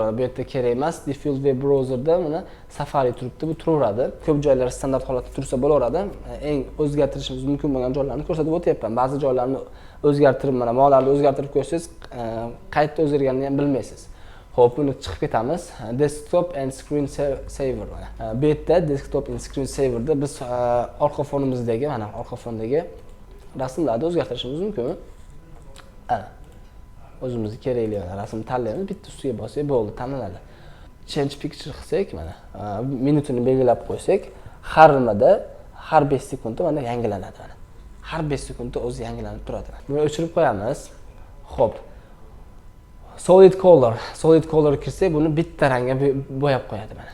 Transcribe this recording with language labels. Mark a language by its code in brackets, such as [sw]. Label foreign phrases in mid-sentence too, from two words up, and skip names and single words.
[uz] Bu yerda kerak emas. [en] Default web browserda [uz] mana Safari turibdi, bu turaveradi. Ko'p joylar standart holatda tursa bo'laveradi. Eng o'zgartirishimiz mumkin bo'lgan joylarni ko'rsatib o'tyapman. Ba'zi joylarni o'zgartirib, mana molarni o'zgartirib qo'ysangiz, qayerda o'zgarganini ham bilmaysiz. Xo'p, buni chiqib ketamiz. [en] Desktop and screen saver mana. [uz] Bu yerda [en] desktop and screen saverda [uz] biz orqa fonimizdagi, mana orqa fondagi rasmlarni o'zgartirishimiz mumkin. O'zimizga kerakli rasmni tanlaymiz, bitta ustiga bossak bo'ldi, tanlanadi. [en] Change picture [uz] qilsak, mana minutini belgilab qo'ysak, har nimada har 5 sekundda mana yangilanadi mana. Har 5 sekundda o'zi yangilanib turadi. Buni o'chirib qo'yamiz. Xo'p. [en] Solid color [uz] kirsak, buni bitta rangga bo'yab qo'yadi mana.